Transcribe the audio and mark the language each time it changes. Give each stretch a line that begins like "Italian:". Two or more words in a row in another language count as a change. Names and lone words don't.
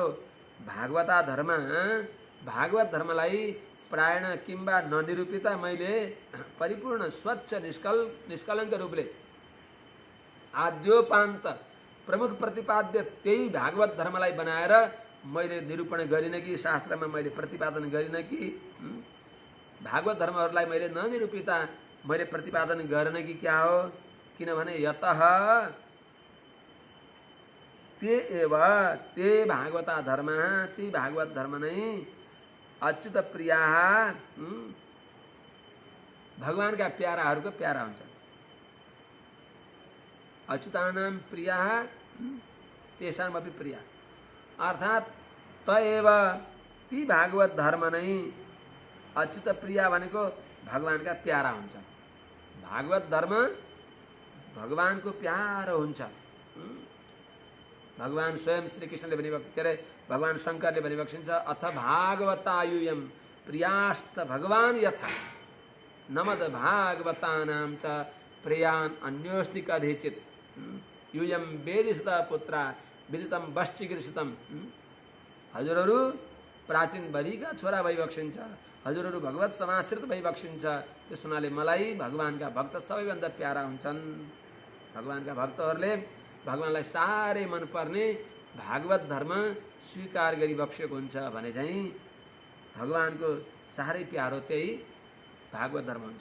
Nepali: भागवता धर्म, भागवत धर्मलाई प्रायण किम्बा ननिरूपिता मैले परिपूर्ण स्वच्छ निष्कलङ्क रूपले आद्योपान्त प्रमुख प्रतिपाद्य त्यही भागवत धर्मलाई बनाएर मैले निरूपण गरिन कि, शास्त्रमा मैले प्रतिपादन गरिन कि, भागवत धर्महरूलाई मैले ननिरूपिता मैले प्रतिपादन गर्न कि क्या हो?
Sanskrit: किनभने यतः ते एव ते भागवता धर्म,
Nepali: ती भागवत धर्म नै
Sanskrit: अच्युत प्रिया,
Nepali: भगवानका प्याराहरूको प्यारा हुन्छ।
Sanskrit: अच्युतानां प्रिया तेषामपि प्रिया,
Nepali: अर्थात्
Sanskrit: त एव
Nepali: ती भागवत धर्म नै
Sanskrit: अच्युत प्रिया
Nepali: भनेको भगवानका प्यारा हुन्छ। भागवत धर्म भगवानको प्यारो हुन्छ। भगवान स्वयं श्री कृष्णले भनिबक्छ, के अरे भगवान शङ्करले भनिबक्सिन्छ,
Sanskrit: अथ भागवतायुयम प्रियास्त भगवान यथा नमद भागवतानां च प्रियान अन्योस्ति कदाचित् यूयम वेदिषत पुत्रा विदितम वश्चिकीर्षितम।
Nepali: हजुरहरू प्राचीन बलिका छोरा भइबक्सिन्छ, हजुरहरू भगवत समाश्रित भइबक्सिन्छ, त्यस हुनाले मलाई भगवानका भक्त सबैभन्दा प्यारा हुन्छन्। भगवानका भक्तहरूले भगवानलाई साह्रै मनपर्ने भागवत धर्म स्वीकार गरिबक्सेको हुन्छ भने चाहिँ भगवानको साह्रै प्यारो त्यही भागवत धर्म हुन्छ।